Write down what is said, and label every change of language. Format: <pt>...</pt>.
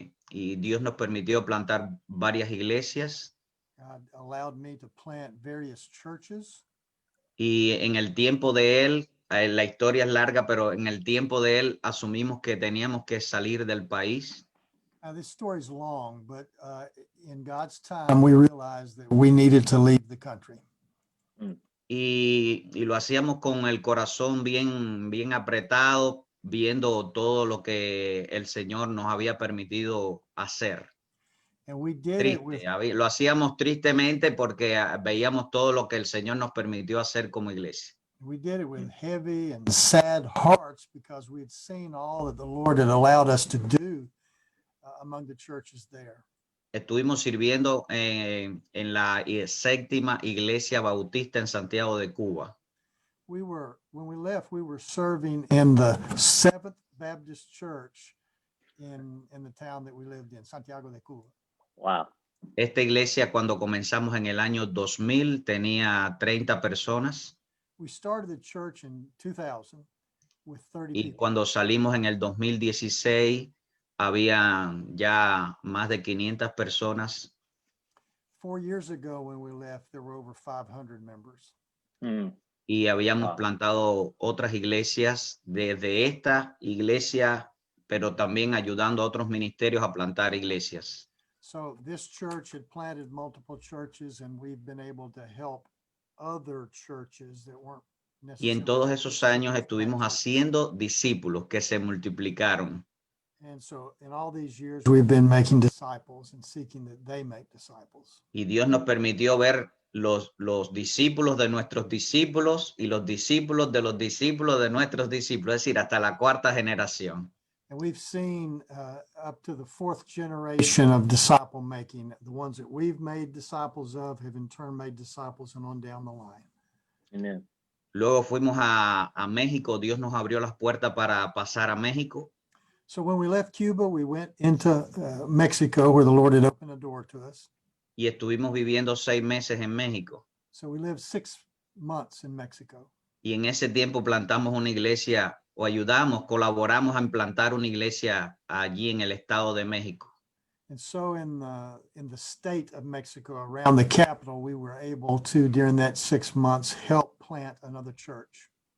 <es>Y Dios nos permitió plantar varias iglesias.</es> <en>God allowed me to plant various churches.</en> <es>Y en el tiempo de Él, la historia es larga, pero en el tiempo de Él asumimos que teníamos que salir del país.</es> <en>This story is long, but in God's time, we realized that we needed to leave the country.</en> <es>Y lo hacíamos con el corazón bien apretado, viendo todo lo que el Señor nos había permitido hacer.</es> <en>And we did it with,</en> <es>Lo hacíamos tristemente porque veíamos todo lo que el Señor nos permitió hacer como iglesia.</es> <en>we did it with heavy and sad hearts because we had seen all that the Lord had allowed us to do among the churches there.</en> <es>Estuvimos sirviendo en la séptima iglesia bautista en Santiago de Cuba.</es> <en>When we left, we were serving in the 7th Baptist Church in the town that we lived in, Santiago de Cuba. Wow.</en> <es>Esta iglesia, cuando comenzamos en el año 2000, tenía 30 personas.</es> <en>We started the church in 2000 with 30</en> <es>Y</es> <en>people.</en> <es>cuando salimos en el 2016, había ya más de 500 personas.</es> <en>4 years ago when we left, there were over 500 members.</en> <es>Y habíamos</es> <en>Wow.</en> <es>plantado otras iglesias desde esta iglesia, pero también ayudando a otros ministerios a plantar iglesias.</es> <en>So this church had planted multiple churches, and we've been able to help other churches that weren't</en> <es>Y en</es> <en>necessarily.</en> <es>todos esos años estuvimos haciendo discípulos que se multiplicaron.</es> <en>And so in all these years, we've been making disciples and seeking that they make disciples. Y Dios nos permitió ver los discípulos de nuestros discípulos y los discípulos de los discípulos de nuestros discípulos, es decir, hasta la cuarta generación. And we've seen up to the fourth generation of disciple making. The ones that we've made disciples of have in turn made disciples and on down the line. Amen.</en> <es>Luego fuimos a México, Dios nos abrió las puertas para pasar a México.</es> <en>So when we left Cuba, we went into Mexico where the Lord had opened a door to us.</en> <es>Y estuvimos viviendo 6 meses en México.</es> <en>So we lived 6 months in Mexico.</en> <es>Y en ese tiempo plantamos una iglesia o colaboramos a implantar una iglesia allí en el Estado de México.</es> <en>And so in the state of Mexico, around the capital, we were able to, during that 6 months, help plant another church.</en>